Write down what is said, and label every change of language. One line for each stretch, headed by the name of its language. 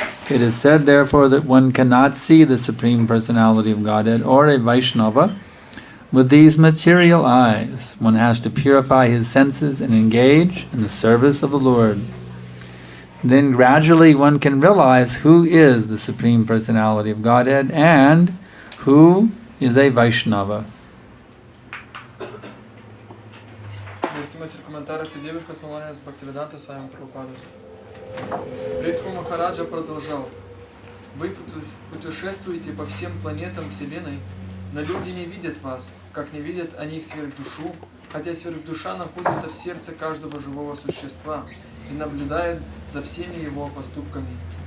English: It is said, therefore, that one cannot see the Supreme Personality of Godhead or a Vaishnava with these material eyes. One has to purify his senses and engage in the service of the Lord. Then gradually one can realize who is the Supreme Personality of Godhead and who is a Vaishnava.
Lithuanian: Vertimas ir komentaras į dieviškas malonės Bhaktivedantos Swami Prabhupados.
Russian: Притху Махараджа продолжал. Вы путешествуете по всем планетам Вселенной, но люди не видят вас, как не видят они их сверхдушу, хотя сверхдуша находится в сердце каждого живого существа и наблюдает за всеми его поступками.